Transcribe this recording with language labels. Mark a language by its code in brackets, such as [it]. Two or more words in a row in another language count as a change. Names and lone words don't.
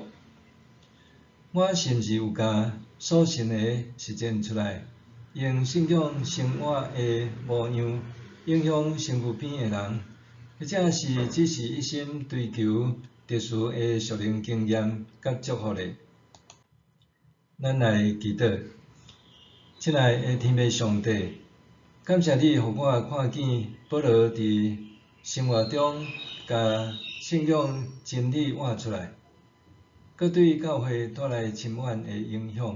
[nan] 我是毋是有甲所信的实践出来？用信仰生活的模样影响身躯边的人，或者是只是一心追求特殊的属灵经验甲祝福咧？咱来祈祷，亲爱的天父上帝，感谢你，互我看见保罗伫生活中甲信仰真理活出来，佮对教会带来深远的影响。